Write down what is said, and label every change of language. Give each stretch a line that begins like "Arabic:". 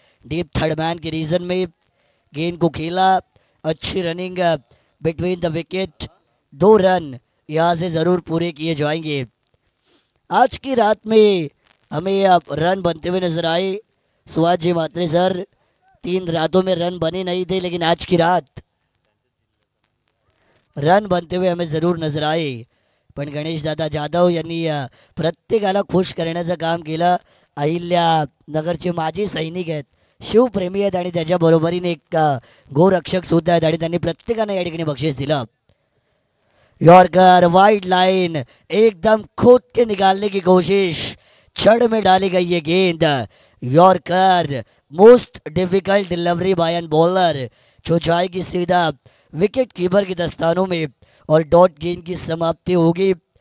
Hindi: Deep third man के reason में गेंद को खेला, अच्छी running between the wicket, 2 run यहाँ से ज़रूर पूरे किए जाएंगे। आज की रात में हमें अब रन बनते हुए नजर आए। सुभाष जी मात्रे सर, 3 रातों में रन बने नहीं थे, लेकिन आज की रात रन बनते हुए हमें ज़रूर नजर आए।
Marathi: पण गणेश दादा जाधव यांनी प्रत्येकाला खुश करण्याचं काम केलं। अहिल्या नगरचे माजी सैनिक आहेत, शिवप्रेमी आहेत, आणि त्याच्या बरोबरीने एक गोरक्षक सुद्धा आहेत, आणि त्यांनी प्रत्येकाने या ठिकाणी बक्षीस दिलं।
Hindi: यॉर्कर वाइड लाइन, एकदम खोद के निकालने की कोशिश, छड़ में डाली गई ये गेंद। Yorker
English: most difficult delivery by an bowler,
Hindi: जो जाएगी सीधा विकेट कीपर के दस्तानों में, और डॉट गेंद की समाप्ति होगी।